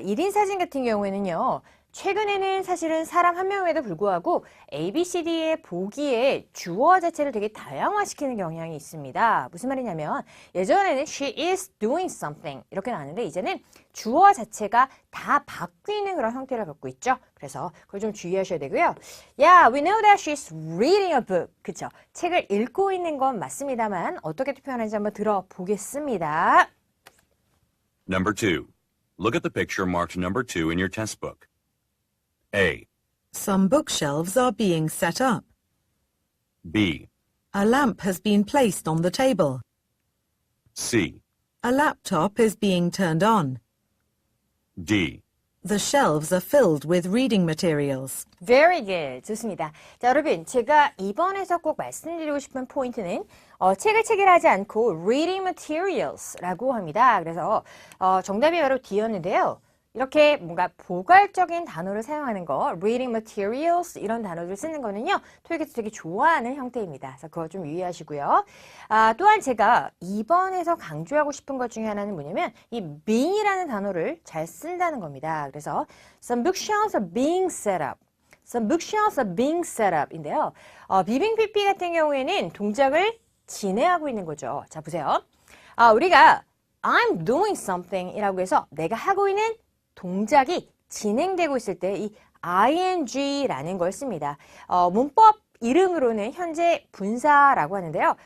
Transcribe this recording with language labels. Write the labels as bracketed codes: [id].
[ko] 1인 사진 같은 경우에는요. 최근에는 사실은 사람 한 명에도 불구하고 ABCD의 보기에 주어 자체를 되게 다양화시키는 경향이 있습니다. 무슨 말이냐면 예전에는 [en] she is doing something [ko] 이렇게 나왔는데 이제는 주어 자체가 다 바뀌는 그런 형태를 갖고 있죠. 그래서 그걸 좀 주의하셔야 되고요. [en] Yeah, we know that she's reading a book. [ko] 그쵸? 책을 읽고 있는 건 맞습니다만 어떻게 표현하는지 한번 들어보겠습니다. [en] Number 2. Look at the picture marked number 2 in your test book. A. Some bookshelves are being set up. B. A lamp has been placed on the table. C. A laptop is being turned on. D. The shelves are filled with reading materials. Very good. [ko] 좋습니다. 자, 여러분, 제가 이번에서 꼭 말씀드리고 싶은 포인트는 책을 체결하지 않고 reading materials라고 합니다. 그래서 정답이 바로 D였는데요. 이렇게 뭔가 포괄적인 단어를 사용하는 거, reading materials 이런 단어를 쓰는 거는요, 토익에서 되게 좋아하는 형태입니다. 그래서 그거 좀 유의하시고요. 또한 제가 이번에서 강조하고 싶은 것 중에 하나는 뭐냐면 이 being이라는 단어를 잘 쓴다는 겁니다. [en] 그래서 some bookshelves are being set up. Some bookshelves are being set up [ko] 인데요. 비빙 PP 같은 경우에는 동작을 진행하고 있는 거죠. 자, 보세요. 우리가 [en] I'm doing something [ko] 이라고 해서 내가 하고 있는 동작이 진행되고 있을 때 이 ing라는 걸 씁니다. 문법 이름으로는 현재 분사라고 하는데요.